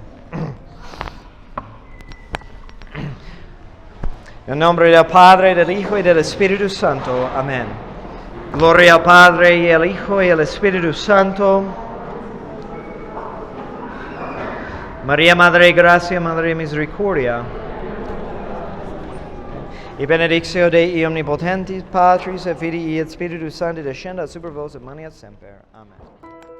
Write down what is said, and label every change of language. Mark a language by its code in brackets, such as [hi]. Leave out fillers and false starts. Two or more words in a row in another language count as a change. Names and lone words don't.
[es] En nombre del Padre, del Hijo y del Espíritu Santo. Amén. Gloria al Padre y al Hijo y al Espíritu Santo. María, Madre de Gracia, Madre de Misericordia. [la] y benedictio Dei omnipotentis Patris et Filii et Spiritus Sancti descenda super vos et manet semper. Amen.